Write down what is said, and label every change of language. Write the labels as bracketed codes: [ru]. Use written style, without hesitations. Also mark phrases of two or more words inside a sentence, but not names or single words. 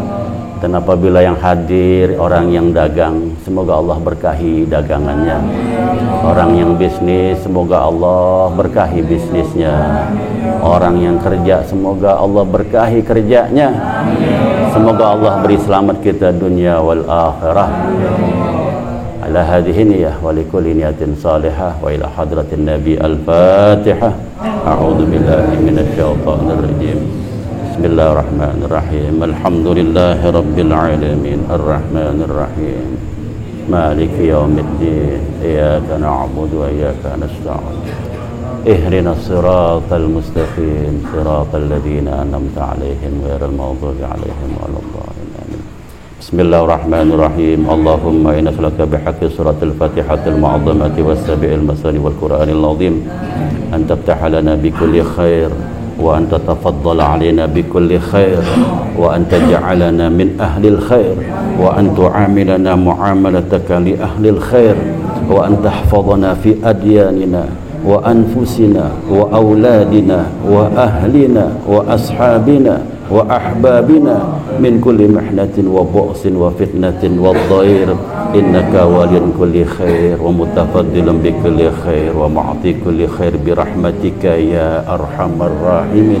[id] Dan apabila yang hadir orang yang dagang, semoga Allah berkahi dagangannya. Orang yang bisnis, semoga Allah berkahi bisnisnya. Orang yang kerja, semoga Allah berkahi kerjanya. Semoga Allah beri selamat kita [ar] دنيا والآخرة. Ala hadhihi niyyah wa likulli niyatin salihah wa ila hadratin nabi al-fatihah. A'udzu billahi minasy syaithanir rajim. Bismillahirrahmanirrahim. Alhamdulillahi rabbil alamin arrahmanir rahim maliki yaumiddin iyyaka na'budu wa iyyaka nasta'in ihdinas siratal mustaqim siratal ladzina an'amta 'alaihim ghairil maghdubi 'alaihim waladdallin. Bismillahirrahmanirrahim. Allahumma inna nas'aluka bihaqqi suratil Fatihatil mu'azzamati was-sabi'il masani wal Qur'anil 'azim an taftaha lana بكل خير وأن تتفضل علينا بكل خير وأن تجعلنا من أهل الخير وأن تعاملنا معاملتك لأهل الخير وأن تحفظنا في أدياننا وأنفسنا وأولادنا وأهلنا وأصحابنا وأحبابنا من كل محنة وبؤس وفتنة والضير إنك ولي كل خير ومتفضل بكل خير ومعطي كل خير برحمتك يا أرحم الراحمين.